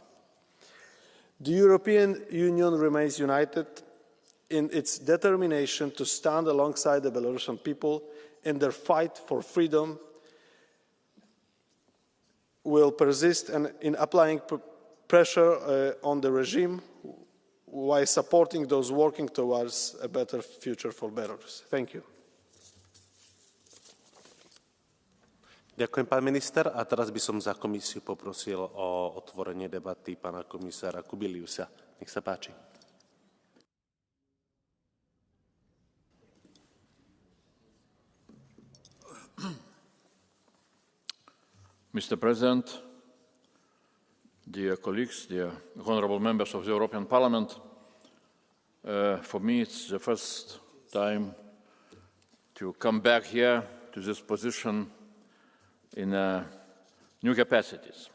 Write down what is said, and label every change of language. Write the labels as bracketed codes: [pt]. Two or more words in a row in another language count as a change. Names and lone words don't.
[en] The European Union remains united in its determination to stand alongside the Belarusian people in their fight for freedom. Will persist in applying pressure on the regime while supporting those working towards a better future for Belarus. Thank you. [sk] Ďakujem, pán minister. A teraz by som za komisiu poprosil o otvorenie debaty pána komisára Kubiliusa. Nech sa páči. [en] Mr. President, dear colleagues, dear honourable members of the European Parliament, for me it's the first time to come back here to this position in new capacities.